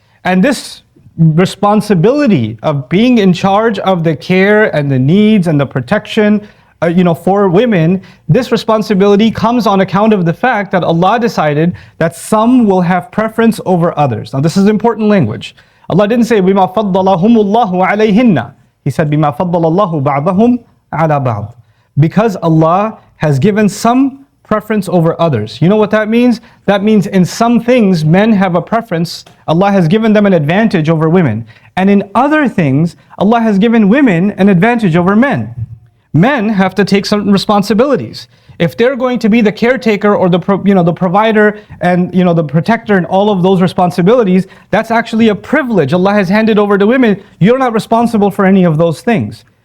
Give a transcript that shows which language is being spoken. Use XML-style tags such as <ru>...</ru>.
<en>And this responsibility of being in charge of the care and the needs and the protection for women, this responsibility comes on account of the fact that Allah decided that some will have preference over others. Now this is important language. Allah didn't say</en> <ar>بِمَا فَضَّلَهُمُ اللَّهُ عَلَيْهِنَّ.</ar> <en>He said</en> <ar>بِمَا فَضَّلَ اللَّهُ بَعْضَهُمْ عَلَى بَعْضٍ.</ar> <en>Because Allah has given some preference over others. You know what that means? That means in some things men have a preference. Allah has given them an advantage over women. And in other things, Allah has given women an advantage over men. Men have to take some responsibilities. If they're going to be the caretaker or the provider and the protector and all of those responsibilities, that's actually a privilege Allah has handed over to women. You're not responsible for any of those things.</en>